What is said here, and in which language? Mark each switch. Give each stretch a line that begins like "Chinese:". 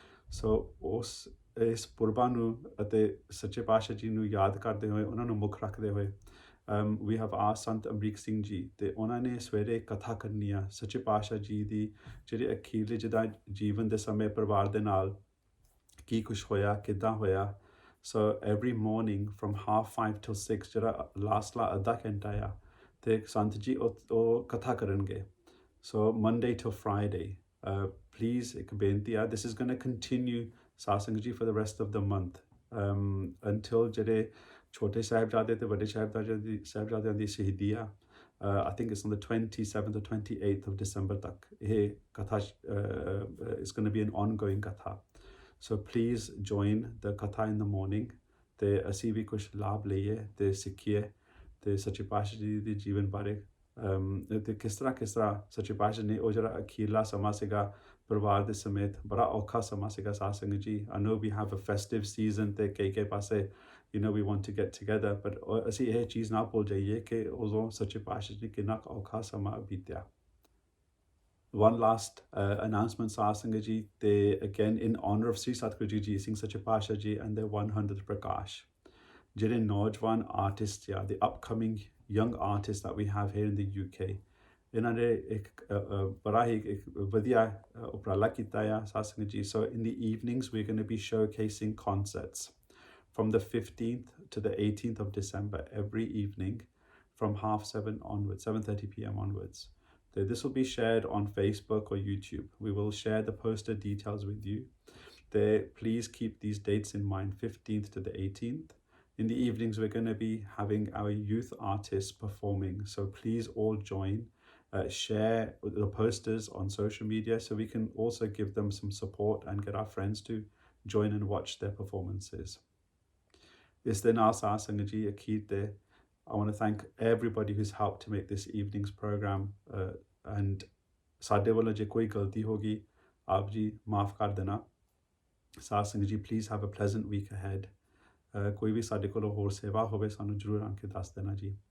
Punjabi: ਸੋ ਇਸ ਪੁਰਬਾਂ ਨੂੰ ਅਤੇ ਸੱਚੇ ਪਾਤਸ਼ਾਹ ਜੀ ਨੂੰ ਯਾਦ ਕਰਦੇ ਹੋਏ, ਉਹਨਾਂ ਨੂੰ ਮੁੱਖ ਰੱਖਦੇ ਹੋਏ
English: we have asked
Punjabi: ਸੰਤ ਅਮਰੀਕ ਸਿੰਘ ਜੀ, ਤੇ ਉਹਨਾਂ ਨੇ ਸਵੇਰੇ ਕਥਾ ਕਰਨੀ ਆ ਸੱਚੇ ਪਾਤਸ਼ਾਹ ਜੀ ਦੀ ਜਿਹੜੇ ਅਖੀਰਲੇ ਜਿੱਦਾਂ ਜੀਵਨ ਦੇ ਸਮੇਂ ਪਰਿਵਾਰ ਦੇ ਨਾਲ ਕੀ ਕੁਛ ਹੋਇਆ, ਕਿੱਦਾਂ ਹੋਇਆ।
English: So every morning from 5:30 till 6
Punjabi: ਜਿਹੜਾ ਲਾਸਟਲਾ ਅੱਧਾ ਘੰਟਾ ਆ ਤੇ ਸੰਤ ਜੀ ਉਹ ਕਥਾ ਕਰਨਗੇ।
English: So Monday till Friday, please
Punjabi: ਇੱਕ ਬੇਨਤੀ ਆ,
English: this is going to continue
Punjabi: ਸਾਧ ਸੰਗਤ ਜੀ
English: for the rest of the month, until
Punjabi: ਜਿਹੜੇ ਛੋਟੇ ਸਾਹਿਬਜ਼ਾਦੇ ਤੇ ਵੱਡੇ ਸਾਹਿਬਜ਼ਾਦਿਆਂ ਦੀ ਸ਼ਹੀਦੀ ਆ।
English: I think it's on the 27th or 28th of December
Punjabi: ਤੱਕ ਇਹ ਕਥਾ
English: is going to be an ongoing katha। So please join the katha in the morning
Punjabi: ਤੇ ਅਸੀਂ ਵੀ ਕੁਛ ਲਾਭ ਲਈਏ ਤੇ ਸਿੱਖੀਏ ਤੇ ਸੱਚੇ ਪਾਤਸ਼ਾਹ ਜੀ ਦੇ ਜੀਵਨ ਬਾਰੇ ਤੇ ਕਿਸ ਤਰ੍ਹਾਂ ਸੱਚੇ ਪਾਤਸ਼ਾਹ ਨੇ ਉਹ ਜਿਹੜਾ ਅਖੀਰਲਾ ਸਮਾਂ ਸੀਗਾ ਪਰਿਵਾਰ ਦੇ ਸਮੇਤ ਬੜਾ ਔਖਾ ਸਮਾਂ ਸੀਗਾ ਸਾਧ ਸੰਗਤ ਜੀ।
English: I know we have a festive season
Punjabi: ਤੇ ਕਈ ਪਾਸੇ
English: we want to get together, but
Punjabi: ਅਸੀਂ ਇਹ ਚੀਜ਼ ਨਾ ਭੁੱਲ ਜਾਈਏ ਕਿ ਉਦੋਂ ਸੱਚੇ ਪਾਤਸ਼ਾਹ ਜੀ ਕਿੰਨਾ ਔਖਾ ਸਮਾਂ ਬੀਤਿਆ।
English: One last announcement, Sath Sangat ji, again in honor of Sri Satguru Jagjit Singh Sache Pasha ji and their 100th Prakash.
Punjabi: ਜਿਹੜੇ ਨੌਜਵਾਨ
English: artists, the upcoming young artists that we have here in the UK,
Punjabi: ਇਹਨਾਂ ਨੇ ਇੱਕ ਬੜਾ ਹੀ ਇੱਕ ਵਧੀਆ ਉਪਰਾਲਾ ਕੀਤਾ ਆ ਸਾਧ ਸੰਗਤ ਜੀ.
English: So in the evenings we're going to be showcasing concerts from the 15th to the 18th of December every evening from 7:30 onwards, 7:30 p.m. onwards. This will be shared on Facebook or YouTube. We will share the poster details with you. Please keep these dates in mind, 15th to the 18th. In the evenings, we're going to be having our youth artists performing. So please all join, share the posters on social media so we can also give them some support and get our friends to join and watch their performances. This then our Sangaji Akid. I want to thank everybody who's helped to make this evening's program.
Punjabi: And Sade wala je koi galti hogi, aap ji maaf kar dena.
English: Sangaji, please have a pleasant week ahead.
Punjabi: ਕੋਈ ਵੀ ਸਾਡੇ ਕੋਲੋਂ ਹੋਰ ਸੇਵਾ ਹੋਵੇ ਸਾਨੂੰ ਜ਼ਰੂਰ ਆ ਕੇ ਦੱਸ ਦੇਣਾ ਜੀ.